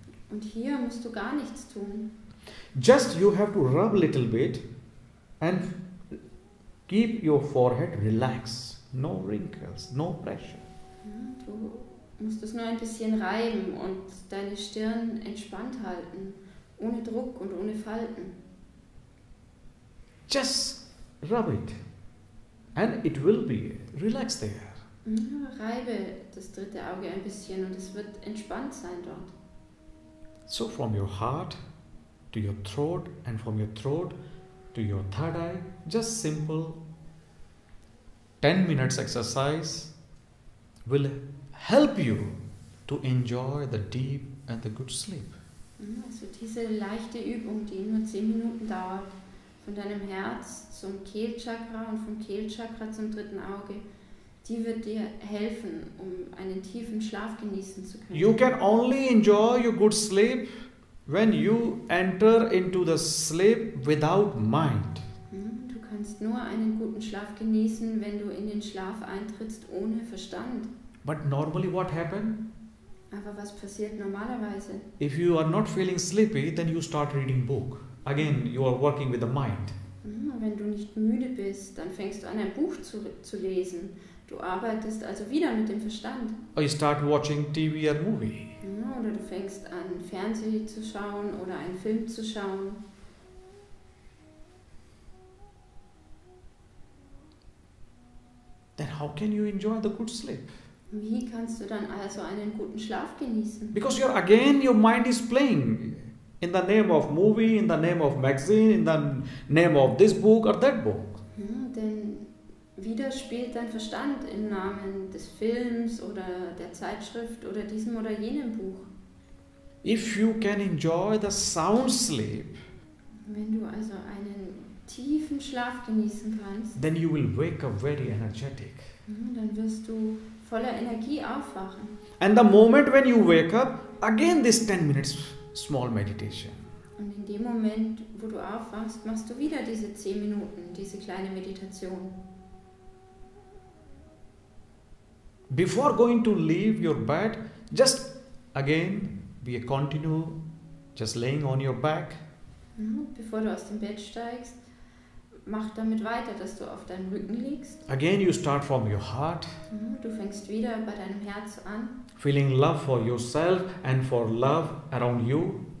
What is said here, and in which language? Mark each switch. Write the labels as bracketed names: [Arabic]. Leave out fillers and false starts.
[German] Und hier musst du gar nichts tun. [English] Just you have to rub a little bit and keep your forehead relaxed. No wrinkles, no pressure. [German] Du musst es nur ein bisschen reiben und deine Stirn entspannt halten, ohne Druck und ohne Falten. [English] Just rub it and it will be relaxed there. [German] Reibe das dritte Auge ein bisschen und es wird entspannt sein dort. [English] So from your heart to your throat and from your throat to your third eye, just simple 10 minutes exercise will help you to enjoy the deep and the good sleep. [German] Also diese leichte Übung, die nur 10 Minuten dauert, von deinem Herz zum Kehlchakra und vom Kehlchakra zum dritten Auge, die wird dir helfen, um einen tiefen Schlaf genießen zu können. [English] You can only enjoy your good sleep when you enter into the sleep without mind. [German] Du kannst nur einen guten Schlaf genießen, wenn du in den Schlaf eintrittst ohne Verstand. [English] But normally what happens? [German] Aber was passiert normalerweise? [English] If you are not feeling sleepy, then you start reading book. Again, you are working with the mind. [German] Wenn du nicht müde bist, dann fängst du an, ein Buch zu lesen. Du arbeitest also wieder mit dem Verstand. [English] Or you start watching TV or movie. [German] Oder du fängst an, Fernsehen zu schauen oder einen Film zu schauen. [English] Then how can you enjoy the good sleep? [German] Wie kannst du dann also einen guten Schlaf genießen? [English] Because your mind is playing in the name of movie, in the name of magazine, in the name of this book or that book. [German] Denn wieder spielt dein Verstand im Namen des Films oder der Zeitschrift oder diesem oder jenem Buch. [English] If you can enjoy the sound sleep, [German] Wenn du also einen tiefen Schlaf genießen kannst, [English] then you will wake up very energetic. [German] Dann wirst du voller Energie aufwachen. [English] And the moment when you wake up, again this 10 minutes small meditation. [German] Und in dem Moment, wo du aufwachst, machst du wieder diese 10 Minuten, diese kleine Meditation. [English] Before going to leave your bed, just again continue just laying on your back. [German] Bevor du aus dem Bett steigst, mach damit weiter, dass du auf deinem Rücken liegst. [English] Again you start from your heart. [German] Du fängst wieder bei deinem Herz an. [English] Feeling love for yourself and for love around you.